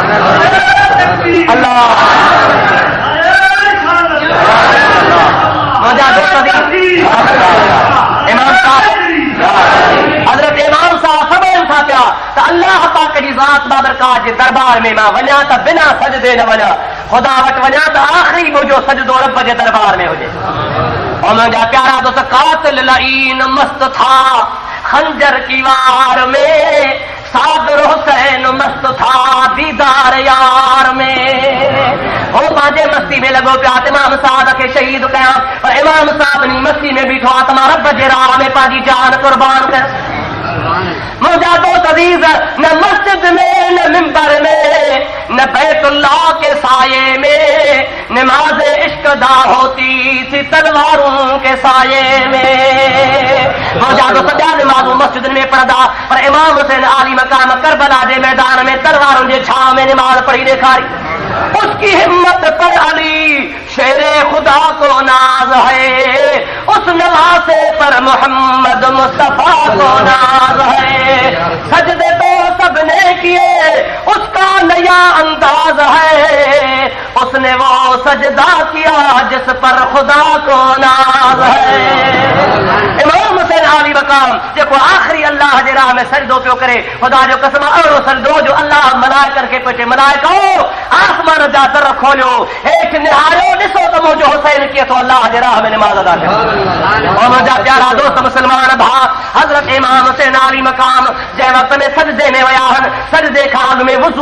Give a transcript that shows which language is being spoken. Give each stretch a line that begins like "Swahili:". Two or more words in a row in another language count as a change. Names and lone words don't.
Sindhi: अल्लाह मुंहिंजा दोस्त इमाम साहब, हज़रत इमाम साहब फरमाइनि था पिया त अल्लाह पाक जी ज़ात बाबरकात जे दरबार में मां वञा त बिना सजदे न वञा, ख़ुदा वटि वञा त आख़िरी मुंहिंजो सजदो रब जे दरबार में हुजे।
Urdu: और
Sindhi: मुंहिंजा प्यारा दोस्त
Urdu: قاتل لعین مست تھا خنجر کی وار میں، سادر حسین مست تھا دیدار یار میں.
Sindhi: हो पंहिंजे मस्ती में लॻो पिया त इमाम साहब खे शहीद कयां, पर इमाम साहब नी मस्ती में बीठो आहे त मां रब जे राह में पंहिंजी जान कुर्बान कयां। मुंहिंजा दोस्त अज़ीज़,
Urdu: نہ مسجد میں نہ منبر میں نہ بیت اللہ کے سائے میں نماز عشق دا ہوتی تھی تلواروں کے سائے میں.
Sindhi: मौजा तो सॼा निमाज़ मस्जिद में पढ़ंदा पर इमाम हुसैन आली मकाम करबला जे मैदान में तलवारुनि जे छांव में निमाज़ पढ़ी ॾेखारी।
Urdu: اس کی ہمت پر علی شیر خدا کو ناز ہے، اس نواسے پر محمد مصطفیٰ کو ناز ہے. سجدے تو سب نے کیے اس کا نیا انداز ہے، اس نے وہ سجدہ کیا جس پر خدا کو ناز ہے.
Sindhi: इमाम हुसैन आली मकाम जेको आखिरी अल्लाह जे राह में सजदो पियो करे, खुदा जो कसम अहिड़ो सजदो जो अल्लाह मलाइकनि खे पियो चए मलाइको आसमान जा दर खोलियो, हेठि निहारियो, ॾिसो त मुंहिंजो हुसैन कीअं थो अल्लाह जे राह में निमाज़ अदा करे। मुंहिंजा प्यारा दोस्त मुस्लमान भाउ, हज़रत इमाम हुसैन आली मकाम जंहिं वक़्त में सजदे में विया आहिनि, सजदे खां अॻु में वुज़ूअ